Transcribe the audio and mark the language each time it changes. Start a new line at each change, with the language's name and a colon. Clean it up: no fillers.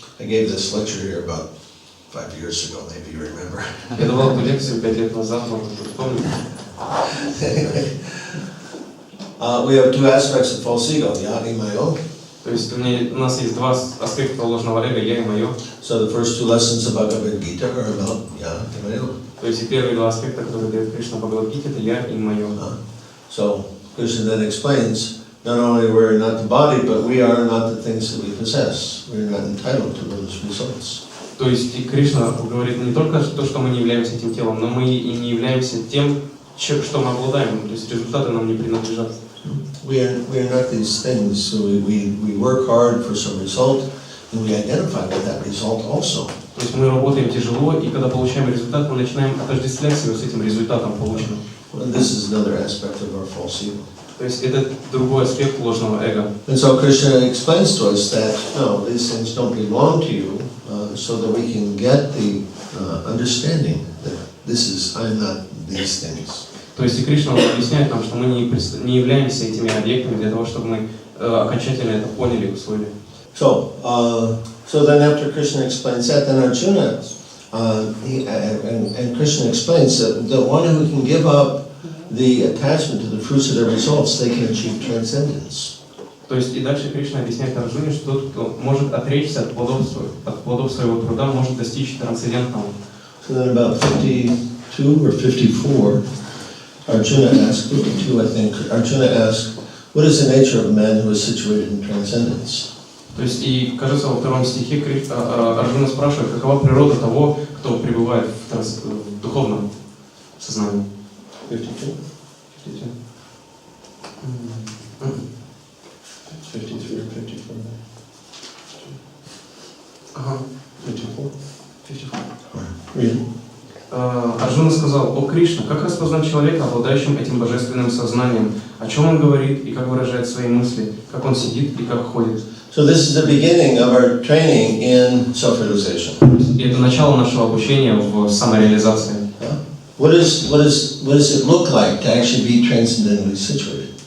English: I gave this lecture here about 5 years ago, maybe you remember.
Russian: Я давал эту лекцию 5 лет назад, может быть, помните.
English: We have two aspects of false ego, yadi mayo.
Russian: То То есть у нас есть два аспекта ложного эго, я и мое.
English: So the first two lessons of Bhagavad-Gita are about
Russian: я и мое. То есть и первые два аспекта, которые дает Кришна в Бхагавад-Гите, это я и мое.
English: So Krishna then explains, not only we're not the body, but we are not the things that we possess. We're not entitled to those results.
Russian: То есть и Кришна говорит не только то, что мы не являемся этим телом, но мы и не являемся тем, что мы обладаем. То есть результаты нам не принадлежат.
English: We are not these things, so we work hard for some result, and we identify with that result also.
Russian: То есть мы работаем тяжело, и когда получаем результат, мы начинаем отождествлять себя с этим результатом полученным.
English: And this is another aspect of our false ego.
Russian: То есть это другой аспект ложного эго.
English: And so Krishna explains to us that no, these things don't belong to you, so that we can get the understanding that this is I'm not these things.
Russian: То есть и Кришна объясняет нам, что мы не являемся этими объектами для того, чтобы мы окончательно это поняли и усвоили.
English: So then after Krishna explains that, then Arjuna, and Krishna explains that the one who can give up the attachment to the fruits of their results, they can achieve transcendence.
Russian: То есть и дальше Кришна объясняет Арджуне, что тот, кто может отречься от плодов своего труда, может достичь трансцендентного.
English: So then about 52 or 54, Arjuna asked, 52 I think, Arjuna asked, what is the nature of a man who is situated in transcendence?
Russian: То есть и, кажется, во втором стихе Арджуна спрашивает, какова природа того, кто пребывает в духовном сознании.
English: 52? 52. 53 or 54?
Russian: Ага.
English: 54? 54. Really?
Russian: Арджуна сказал: «О Кришна, как распознать человека, обладающим этим божественным сознанием? О чем он говорит и как выражает свои мысли? Как он сидит и как ходит?»
English: So this is the beginning of our training in self-realization.
Russian: И это начало нашего обучения в самореализации.
English: What does it look like to actually be transcendently situated?